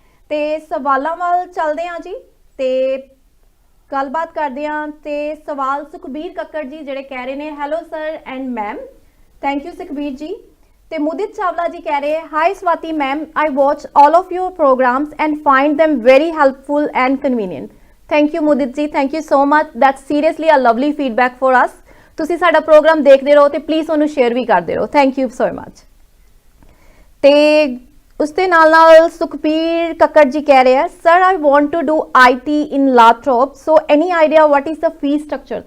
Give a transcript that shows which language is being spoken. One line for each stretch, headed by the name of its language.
Punjabi: ਤੇ ਸਵਾਲਾਂ ਵੱਲ ਚੱਲਦੇ ਹਾਂ ਜੀ, ਤੇ ਗੱਲਬਾਤ ਕਰਦੇ ਹਾਂ। ਤੇ ਸਵਾਲ ਸੁਖਬੀਰ ਕੱਕੜ ਜੀ ਜਿਹੜੇ ਕਹਿ ਰਹੇ ਨੇ,
English: Hello sir and ma'am.
Punjabi: Thank you Sukhbir ਜੀ। ਤੇ ਮੁਦਿਤ ਚਾਵਲਾ ਜੀ ਕਹਿ ਰਹੇ,
English: Hi Swati ma'am, I watch all of your programs and find them very helpful and convenient. Thank you Mudit ji, thank you so much. That's seriously a lovely feedback for us.
Punjabi: ਤੁਸੀਂ ਸਾਡਾ programme ਦੇਖਦੇ ਰਹੋ ਤੇ please ਉਹਨੂੰ share ਵੀ ਕਰਦੇ ਰਹੋ। Thank you so much. ਤੇ ਉਸ ਦੇ ਨਾਲ ਸੁਖਬੀਰ ਕੱਕੜ ਜੀ ਕਹਿ ਰਹੇ ਆ,
English: Sir I want to do IT in Lathrop, so any idea what is the fee structure?